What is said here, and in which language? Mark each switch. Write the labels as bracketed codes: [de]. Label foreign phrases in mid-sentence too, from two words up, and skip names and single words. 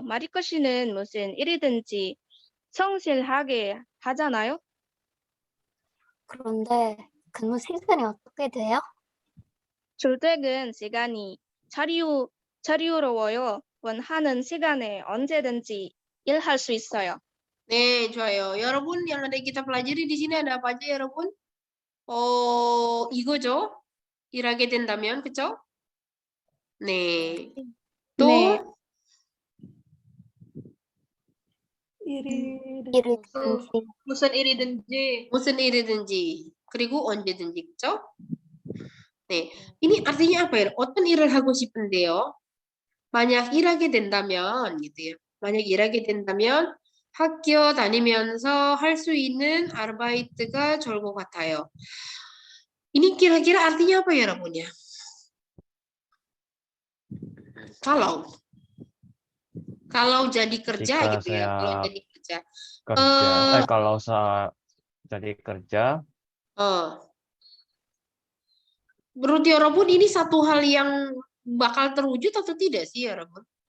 [ko] 마리코 씨는 무슨 일이든지 성실하게 하잖아요. 그런데 근무 시간이 어떻게 돼요? 출퇴근 시간이 자유로워요. 원하는 시간에 언제든지 일할 수 있어요. 네, 좋아요. 여러분, [id] yang ada kita pelajari di sini ada apa aja, [ko] 여러분? 이거죠? 일하게 된다면, 그쵸? 네. 또, 네. 일이든지 무슨 일이든지. 무슨 일이든지, 그리고 언제든지, 그쵸? 네. [id] ini artinya apa ya? [ko] 어떤 일을 하고 싶은데요? 만약 일하게 된다면, [id] gitu ya. [ko] 만약 일하게 된다면, 학교 다니면서 할 수 있는 아르바이트가 좋을 것 같아요. [id] Ini kira-kira artinya apa ya, 여러분 ya? Kalau jadi kerja Jika gitu ya, kalau saya jadi kerja. kerja, kalau saya jadi kerja, Menurut 여러분 ini satu hal yang bakal terwujud atau tidak sih, 여러분?